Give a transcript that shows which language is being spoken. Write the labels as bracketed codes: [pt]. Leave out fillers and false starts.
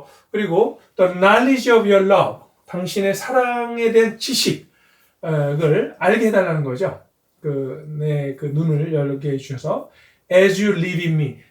[ko] 그리고 [en] the knowledge of your love. [ko] 당신의 사랑에 대한 지식을 알게 해달라는 거죠. 내 눈을 열게 해주셔서 [en] as you live in me.